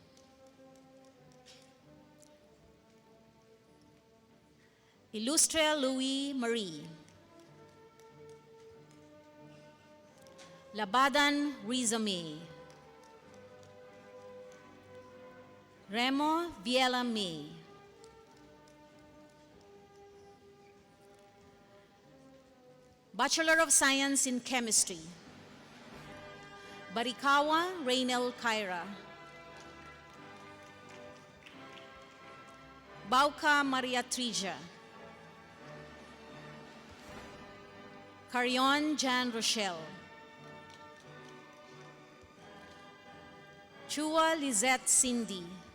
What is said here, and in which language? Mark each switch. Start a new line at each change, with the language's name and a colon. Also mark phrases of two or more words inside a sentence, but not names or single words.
English: Illustre Louis Marie. Labadan Riza May. Remo Viela May. Bachelor of Science in Chemistry, Barikawa Raynel Kyra. Bauca Maria Trija. Carion Jan Rochelle. Chua Lizette Cindy.